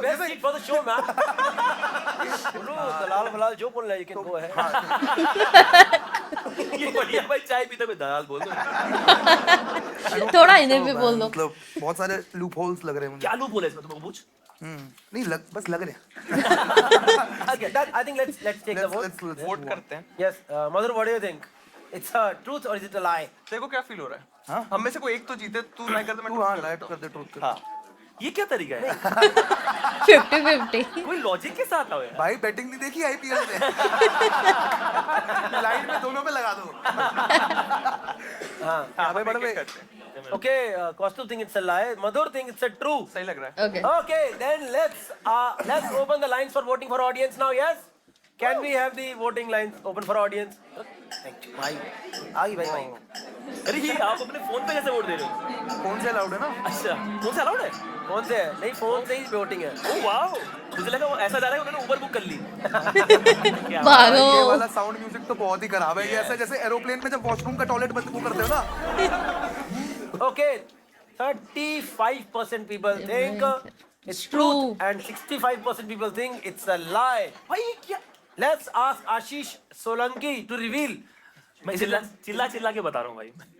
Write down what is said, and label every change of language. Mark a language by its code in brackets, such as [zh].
[en] Best seat for the show man. [hi] बोलो दलाल फलाल जो बोल रहा है, [en] you can go ahead. [hi] ये बढ़िया भाई, चाय पीते हुए दलाल बोल दो। थोड़ा इधर भी बोल दो। मतलब बहुत सारे लूप होल्स लग रहे हैं मुझे। क्या लूप बोले इसमें, तुमको पूछ। नहीं बस लग रहे हैं। [en] Okay, that, I think let's take the vote. let's [hi] vote करते हैं। [en] Yes, Madhur, what do you think? It's a truth or is it a lie? [hi] तेरे को क्या फील हो रहा है? हाँ? हम में से कोई एक तो जीते, तू लाइक कर दे, मैं तू हाँ लाइट कर दे, ट्रूथ कर। हाँ। ये क्या तरीका है? 50-50। कोई लॉजिक के साथ आओ यार। भाई बैटिंग नहीं देखी आईपीएल में? लाइट में दोनों पे लगा दो। हाँ. हाँ भाई बड़े भाई। करते हैं। [en] Okay, Kaustuv think it's a lie. Madhur think it's a true. [hi] सही लग रहा है। [en] Okay. Okay, then let's open the lines for voting for audience now. Yes, can we have the voting lines open for audience? Thank you. [hi] भाई, आगे भाई. अरे ये आप अपने फोन पे कैसे वोट दे रहे हो? कौन से अलाउड है ना? अच्छा, फोन से अलाउड है? कौन से है? नहीं, फोन से ही वोटिंग है. ओह वाओ, मुझे लगा वो ऐसा जा रहा है उन्होंने उबर बुक कर ली। क्या भागो। ये वाला साउंड म्यूजिक तो बहुत ही खराब है। ये ऐसा जैसे एरोप्लेन में जब वॉशरूम का टॉयलेट बंद वो करते हो ना। [en] Okay, 35% people think it's truth and 65% people think it's a lie. [hi] भाई क्या? [en] Let's ask Ashish Solanki to reveal. [hi] मैं चिल्ला के बता रहा हूँ भाई।